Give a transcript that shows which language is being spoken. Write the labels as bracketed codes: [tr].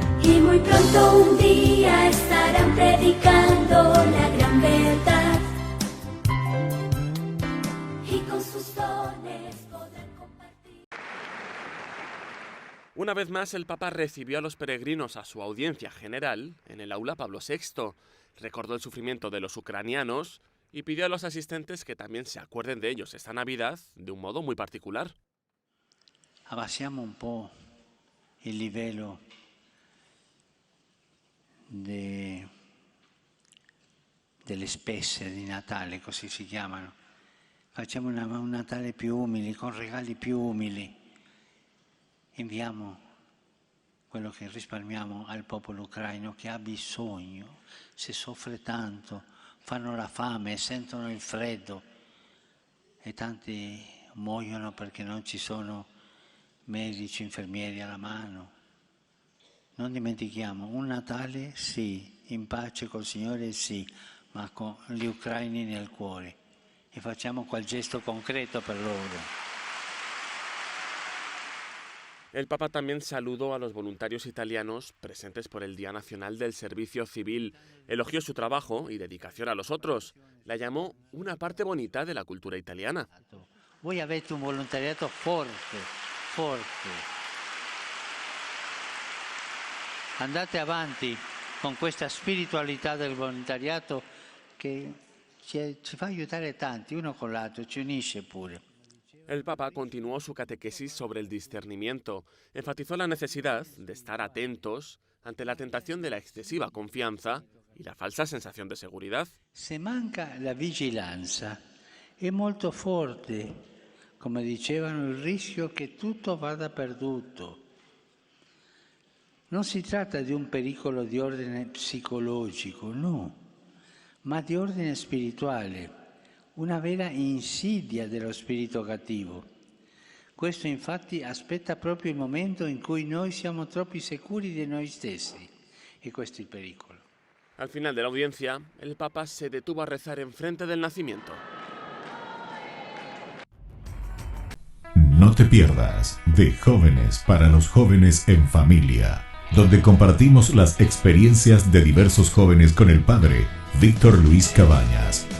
[es] Y muy pronto un día estarán predicando la gran verdad, y con sus dones podrán compartir. Una vez más, el Papa recibió a los peregrinos a su audiencia general en el aula Pablo VI, recordó el sufrimiento de los ucranianos y pidió a los asistentes que también se acuerden de ellos esta Navidad de un modo muy particular. [it] Abbassiamo un po' il livello delle spese di Natale, così si chiamano. Facciamo un Natale più umile, con regali più umili. Inviamo quello che risparmiamo al popolo ucraino che ha bisogno, se soffre tanto, fanno la fame, sentono il freddo e tanti muoiono perché non ci sono medici, infermieri alla mano. Non dimentichiamo, un Natale sì, in pace col Signore sì, ma con gli ucraini nel cuore e facciamo quel gesto concreto per loro. [es] El Papa también saludó a los voluntarios italianos presentes por el Día Nacional del Servicio Civil, elogió su trabajo y dedicación a los otros, la llamó una parte bonita de la cultura italiana. [it] Voi avete un volontariato forte, forte. Andate avanti con questa spiritualità del volontariato che ci fa aiutare tanti, uno con l'altro, ci unisce pure. [es] El Papa continuó su catequesis sobre el discernimiento, enfatizó la necesidad de estar atentos ante la tentación de la excesiva confianza y la falsa sensación de seguridad. [it] Se manca la vigilanza è molto forte, come dicevano, il rischio che tutto vada perduto. Non si tratta di un pericolo di ordine psicologico, no, ma di ordine spirituale. Una vera insidia dello spirito cattivo. Questo infatti aspetta proprio il momento in cui noi siamo troppo sicuri di noi stessi. E questo è il pericolo. [es] Al final de la audiencia, el Papa se detuvo a rezar enfrente del nacimiento. No te pierdas de Jóvenes para los Jóvenes en Familia, donde compartimos las experiencias de diversos jóvenes con el padre Víctor Luis Cabañas.